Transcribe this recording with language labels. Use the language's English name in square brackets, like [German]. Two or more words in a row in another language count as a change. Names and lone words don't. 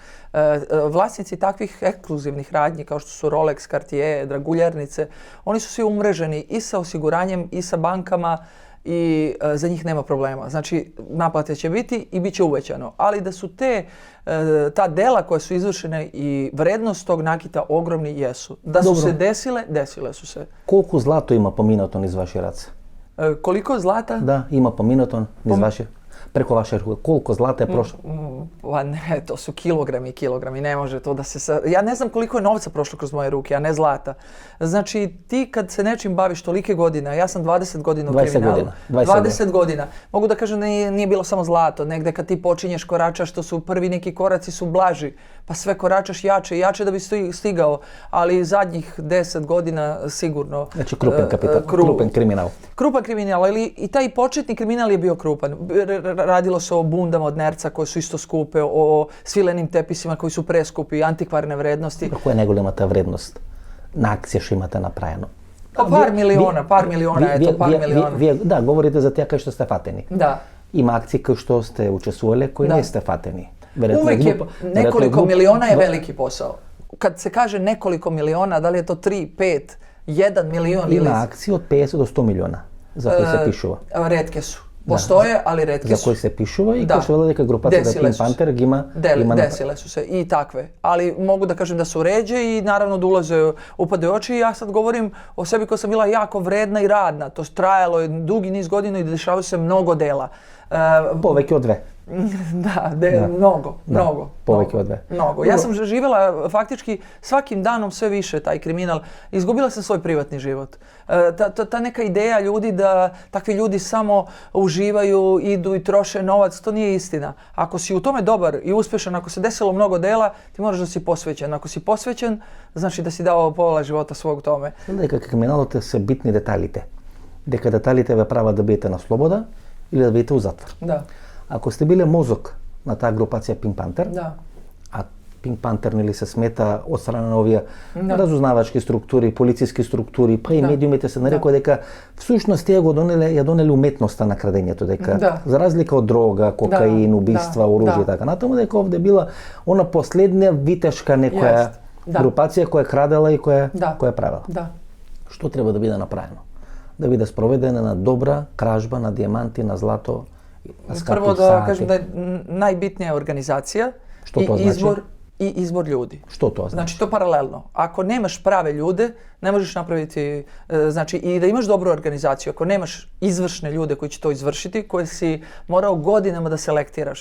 [Serbian] Vlasnici takvih ekskluzivnih radnji kao što su Rolex, Cartier, draguljarnice, oni su svi umreženi i sa osiguranjem i sa bankama i za njih nema problema. Znači, naplate će biti i bit će uvećano. Ali da su ta dela koja su izvršene i vrednost tog nakita ogromni jesu. Da su se desile su se. [Macedonian] Колку злато има поминато низ ваши раце? [Serbian] Koliko zlata? [Macedonian] Да, има поминато низ ваши, [Serbian] преко ваше руке. [Macedonian] Колку злата е прошло? [Serbian] Pa ne, to su kilogrami i kilogrami, ne može to da se... Ja ne znam koliko je novca prošlo kroz moje ruke, a ne zlata. Znači, ti kad se nečim baviš tolike godina, ja sam 20 godina u kriminalu. 20 godina. Mogu da kažem da nije bilo samo zlato. Negde kad ti počinješ koračaš, to su prvi neki koraci su blaži, pa sve koračaš jače i jače da bi stigao. Ali zadnjih 10 godina sigurno... Znači, krupan kapital, krupan kriminal. Krupan kriminal, ali i taj početni kriminal je bio krupan. Radilo se o bundama od nerca koje su isto skupe, o svilenim tepisima koji su preskupi, antikvarne vrednosti. [Macedonian] Која е најголемата вредност на акција што имате направено? [Serbian] Pa par miliona, par miliona. [Macedonian] Да, говорите за тие кои што сте фатени. [Serbian] Da. [Macedonian] Има акции кои што сте учествувале, кои не сте фатени. [Serbian] Uvijek je nekoliko miliona je veliki posao. Kad se kaže nekoliko miliona, da li je to 3, 5, 1 milion ili... [Macedonian] Има акции од 50 до 100 милиона за кои се пишува. [Serbian] Retke su. Postoje, ali retke su. [Macedonian] За кои се пишува и кои што вела дека групата Pink Panther ги има... [Serbian] Desile su se i takve. Ali mogu da kažem da su ređe i naravno da upadaju oči i ja sad govorim o sebi koja sam bila jako vredna i radna. To trajalo je dugi niz godina i dešavaju se mnogo dela. [Macedonian] Повеќе од 2. [Serbian] Mnogo. [Macedonian] Повеќе од 2. [Serbian] Mnogo. Ja sam živjela faktički svakim danom sve više taj kriminal. Izgubila sam svoj privatni život. Ta neka ideja ljudi da takvi ljudi samo uživaju, idu i troše novac, to nije istina. Ako si u tome dobar i uspešan, ako se desilo mnogo dela, ti moraš da si posvećen. Ako si posvećen, znači da si dao pola života svog tome. [Macedonian] Дека криминалот се битни деталите. Дека деталите ве прават да бидете на слобода или да бидете у затвор. Да. Ако сте биле мозок на таа групација Pink Panther, да. а Pink Panther или се смета од стране овие разузнавачки структури, полициски структури, па и медиумите се нарекува дека всушност тие го ја донеле уметноста на крадењето, дека за разлика од дрога, кокаин, убиства, оружје и така натаму, дека овде била она последна витешка некоја групација која крадела и која правела. Што треба да биде направено? Да биде спроведена на добра кражба на дијаманти, на злато, на скапи [Serbian] Prvo da [Macedonian] сати. [Serbian] kažem da je najbitnija organizacija Što to znači? i izbor ljudi. Što to znači? Znači to paralelno. Ako nemaš prave ljude, ne možeš napraviti, znači i da imaš dobru organizaciju, ako nemaš izvršne ljude koji će to izvršiti, koje si morao godinama da selektiraš.